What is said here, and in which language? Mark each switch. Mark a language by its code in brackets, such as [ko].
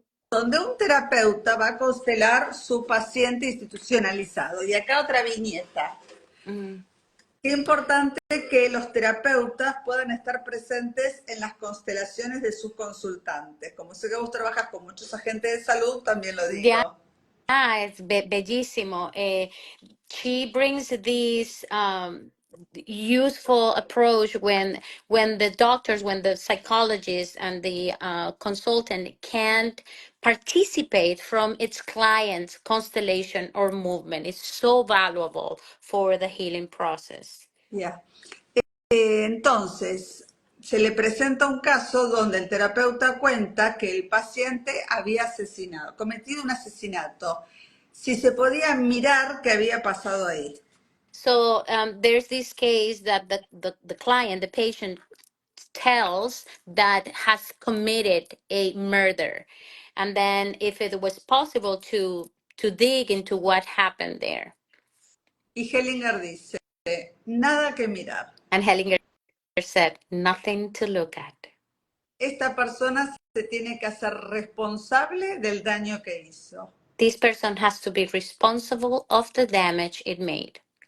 [es] donde un terapeuta va a constelar su paciente institucionalizado. Y acá otra viñeta. Mm. Qué importante que los terapeutas puedan estar presentes en las constelaciones de sus consultantes. Como sé que vos trabajas con muchos agentes de salud, también lo [en] Yeah, digo. it's [es] bellísimo. [en] She brings this useful approach when the doctors, when the psychologist and the consultant can't participate from its client's constellation or movement. It's so valuable for the healing process. [es] Ya. Entonces, se le presenta un caso donde el terapeuta cuenta que el paciente había asesinado, cometido un asesinato. Si se podía mirar qué había pasado ahí. [en] So there's this case that the client, the patient, tells that has committed a murder, and then if it was possible to dig into what happened there. [es] Y Hellinger dice, nada que mirar. [en] And Hellinger said, nothing to look at. [es] Esta persona se tiene que hacer responsable del daño que hizo. [en] This person has to be responsible of the damage it made.